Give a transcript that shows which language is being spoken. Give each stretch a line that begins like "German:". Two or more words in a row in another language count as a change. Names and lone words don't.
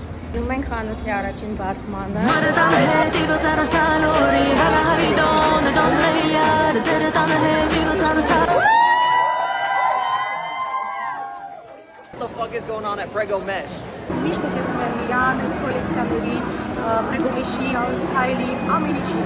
Armenian: Նում ենք խանութի առաջին բացմանը։
English: What the fuck is going on at Prego Mesh?
Armenian: Միշտ եկել եմ Իրան, կոլեկցիաների, Prego-Mesh-ի, style-ի, ամեն ինչի։